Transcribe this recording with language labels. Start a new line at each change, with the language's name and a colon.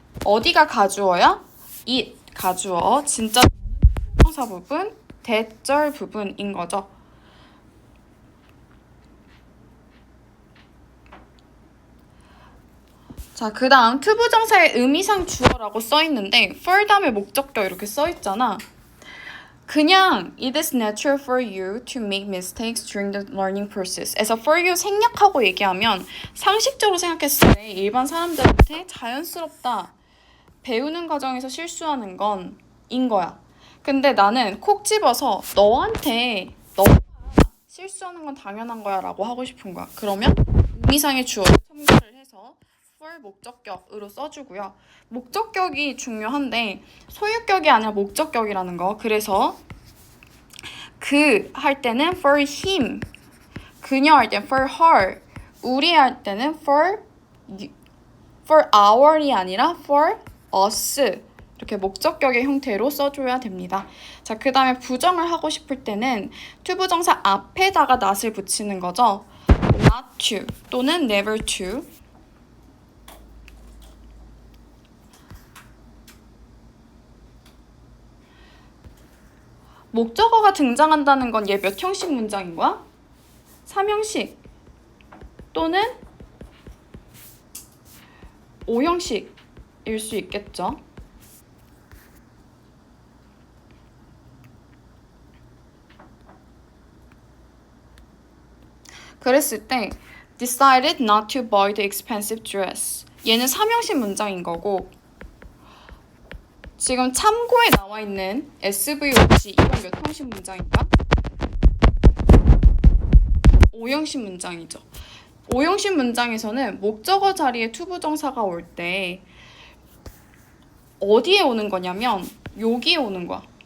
Korean: 어디가 가주어야? it 가주어, 진짜 명사 부분, that절 부분인 거죠. 자, 그 다음 투부정사의 의미상 주어라고 써있는데 for 다음에 목적격 이렇게 써있잖아. 그냥
English: it is natural for you to make mistakes during the learning process.
Korean: 에서
English: for you
Korean: 생략하고 얘기하면 상식적으로 생각했을 때 일반 사람들한테 자연스럽다. 배우는 과정에서 실수하는 건 인 거야. 근데 나는 콕 집어서 너한테 너가 실수하는 건 당연한 거야 라고 하고 싶은 거야. 그러면 의미상의 주어를 첨가를 해서 for 목적격으로 써주고요. 목적격이 중요한데 소유격이 아니라 목적격이라는 거. 그래서 그 할 때는
English: for him,
Korean: 그녀 할 때는
English: for her,
Korean: 우리 할 때는
English: for our
Korean: 이 아니라
English: for us
Korean: 이렇게 목적격의 형태로 써줘야 됩니다. 자, 그 다음에 부정을 하고 싶을 때는 투부정사 앞에다가 not을 붙이는 거죠.
English: not to
Korean: 또는
English: never to.
Korean: 목적어가 등장한다는 건 얘 몇 형식 문장인 거야? 3형식 또는 5형식일 수 있겠죠. 그랬을 때
English: decided not to buy the expensive dress.
Korean: 얘는 3형식 문장인 거고 지금 참고에 나와 있는 SVOC 이건 몇 형식 문장인가? 5형식 문장이죠. 5형식 문장에서는 목적어 자리에 투부정사가 올 때 어디에 오는 거냐면 여기에 오는 거야.